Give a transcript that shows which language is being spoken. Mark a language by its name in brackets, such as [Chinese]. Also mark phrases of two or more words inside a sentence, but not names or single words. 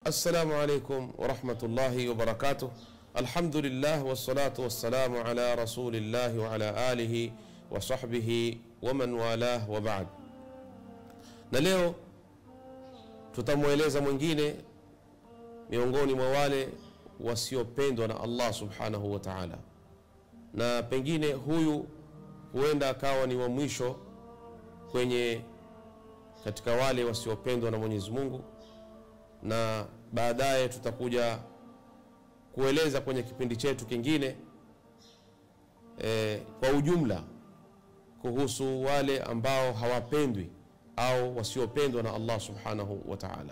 [Arabic] السلام عليكم ورحمة الله وبركاته. الحمد لله والصلاة والسلام على رسول الله وعلى آله وصحبه ومن والاه وبعد. [Swahili] Na leo tutamueleza mwingine miongoni mwa wale wasiopendwa na Allah [Arabic] سبحانه وتعالى, [Swahili] na pengine huyu huenda akawa ni wa mwisho katika wale wasiopendwa na Mwenyezi Mungu, na baadaye tutakuja kueleza kwenye kipindi chetu kingine kwa ujumla kuhusu wale ambao hawapendwi au wasiopendwa na Allah [Arabic] سبحانه وتعالى.